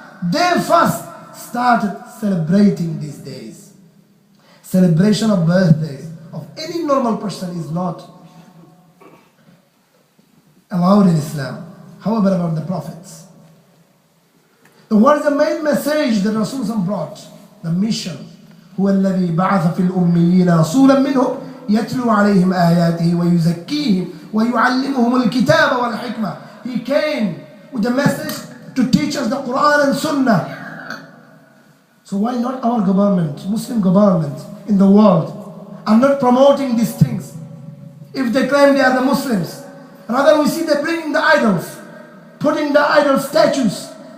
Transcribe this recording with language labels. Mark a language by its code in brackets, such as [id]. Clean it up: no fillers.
[en] They first started celebrating these days. Celebration of birthdays of any normal person is not allowed in Islam. However, about the prophets, what is the main message that Rasulullah brought? The mission. [ar] هو الذي بعث في الأميين رسولا منهم يتلو عليهم آياته ويزكيهم ويعلمهم الكتاب والحكمة. [en] He came with a message to teach us the Quran and Sunnah. So why not our government, Muslim government in the world, are not promoting these things? If they claim they are the Muslims, rather we see they bringing the idols, putting the idol statues.